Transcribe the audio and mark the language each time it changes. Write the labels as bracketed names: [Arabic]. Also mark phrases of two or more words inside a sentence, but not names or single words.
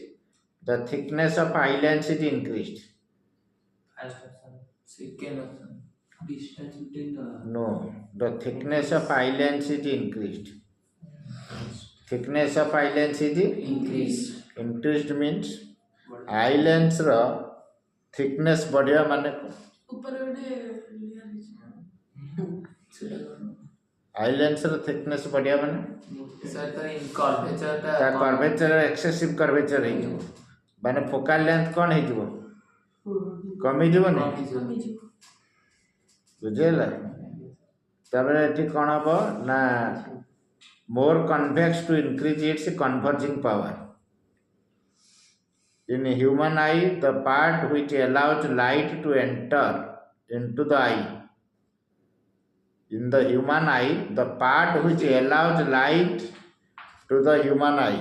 [English] The thickness of eye lens is increased. First option. Second option. Distance between the. No, the thickness of eye lens is increased. Thickness of eye lens is Increased. increased means eye lens ର thickness [Odia] ବଢିବା ମାନେ ଉପରେ ଗୋଟେ layer ହେଇଛି। [English] eye lens [Odia] ର thickness ବଢିବା ମାନେ ତା [English] curvature excessive curvature [Odia] ହେଇଯିବ ମାନେ [English] focal length [Odia] କ'ଣ ହେଇଯିବ କମିଯିବନି କମିଯିବ। ବୁଝିହେଲା ତାପରେ ଏଠି କ'ଣ ହବ ନା [English] more convex to increase its converging power. In a human eye, the part which allows light to enter into the eye. In the human eye, the part which allows light to the human eye.